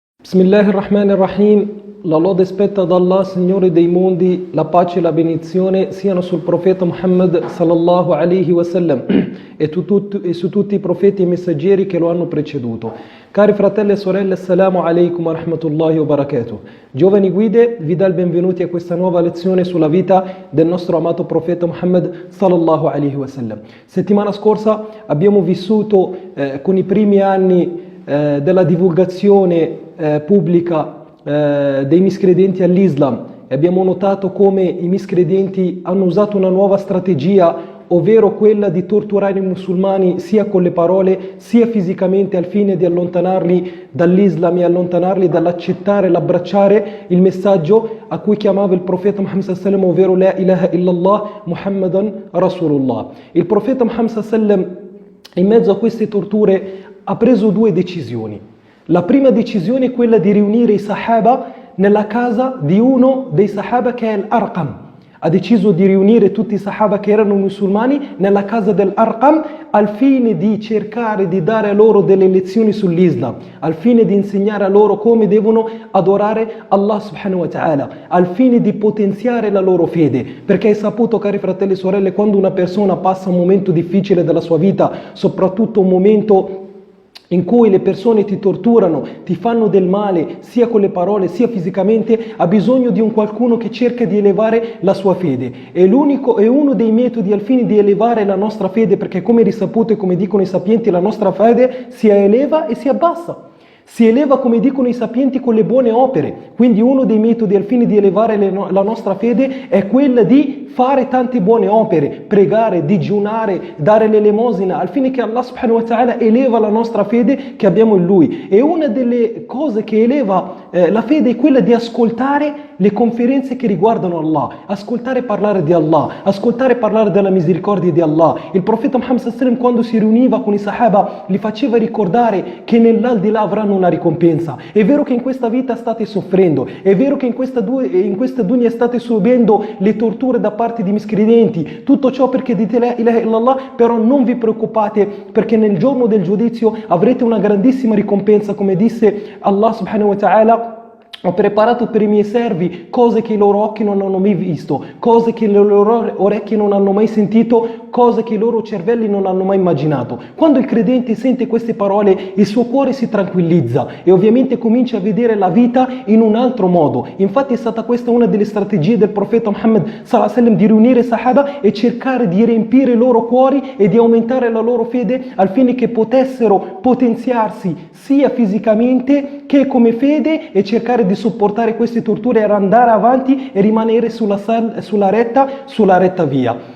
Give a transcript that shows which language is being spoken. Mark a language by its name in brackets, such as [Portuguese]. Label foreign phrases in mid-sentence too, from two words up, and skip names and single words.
[Arabic] بسم الله الرحمن الرحيم. [Italian] La lode spetta ad Allah, Signore dei mondi, la pace e la benedizione siano sul profeta Muhammad [Arabic] صلى الله عليه وسلم [Italian] e su tutti i profeti e messaggeri che lo hanno preceduto. Cari fratelli e sorelle, [Arabic] السلام عليكم ورحمة الله وبركاته. [Italian] Giovani guide, vi dà il benvenuti a questa nuova lezione sulla vita del nostro amato profeta Muhammad [Arabic] صلى الله عليه وسلم. [Italian] Settimana scorsa abbiamo vissuto con i primi anni della divulgazione pubblica dei miscredenti all'Islam e abbiamo notato come i miscredenti hanno usato una nuova strategia, ovvero quella di torturare i musulmani sia con le parole sia fisicamente al fine di allontanarli dall'Islam e allontanarli dall'accettare e l'abbracciare il messaggio a cui chiamava il profeta Muhammad [Arabic] صلى الله عليه وسلم, ovvero لا إله إلا الله محمدا رسول الله. [Italian] Il profeta Muhammad [Arabic] صلى الله عليه وسلم [Italian] in mezzo a queste torture ha preso due decisioni. La prima decisione è quella di riunire i Sahaba nella casa di uno dei Sahaba che è l'Arqam. Ha deciso di riunire tutti i Sahaba che erano musulmani nella casa dell'Arqam al fine di cercare di dare a loro delle lezioni sull'Islam, al fine di insegnare a loro come devono adorare Allah [Arabic] سبحانه وتعالى, [Italian] al fine di potenziare la loro fede. Perché hai saputo, cari fratelli e sorelle, quando una persona passa un momento difficile della sua vita, soprattutto un momento in cui le persone ti torturano, ti fanno del male, sia con le parole sia fisicamente, ha bisogno di un qualcuno che cerca di elevare la sua fede. È uno dei metodi al fine di elevare la nostra fede, perché come risaputo e come dicono i sapienti, la nostra fede si eleva e si abbassa. Si eleva, come dicono i sapienti, con le buone opere. Quindi uno dei metodi al fine di elevare la nostra fede è quella di fare tante buone opere, pregare, digiunare, dare l'elemosina, al fine che Allah [Arabic] سبحانه وتعالى [Italian] eleva la nostra fede che abbiamo in Lui. E una delle cose che eleva la fede è quella di ascoltare le conferenze che riguardano Allah, ascoltare parlare di Allah, ascoltare parlare della misericordia di Allah. Il profeta Muhammad [Arabic] صلى الله عليه وسلم, [Italian] quando si riuniva con i Sahaba, li faceva ricordare che nell'aldilà avranno una ricompensa. È vero che in questa vita state soffrendo, è vero che in questa dunya state subendo le torture da parte di miscredenti, tutto ciò perché dite [Arabic] لا إله إلا الله, [Italian] però non vi preoccupate, perché nel giorno del giudizio avrete una grandissima ricompensa, come disse Allah [Arabic] سبحانه وتعالى: [Italian] ho preparato per i miei servi cose che i loro occhi non hanno mai visto, cose che le loro orecchie non hanno mai sentito, cose che i loro cervelli non hanno mai immaginato. Quando il credente sente queste parole, il suo cuore si tranquillizza e ovviamente comincia a vedere la vita in un altro modo. Infatti è stata questa una delle strategie del profeta Muhammad [Arabic] صلى الله عليه وسلم, [Italian] di riunire i Sahaba e cercare di riempire i loro cuori e di aumentare la loro fede al fine che potessero potenziarsi sia fisicamente che come fede e cercare di sopportare queste torture e andare avanti e rimanere sulla retta via.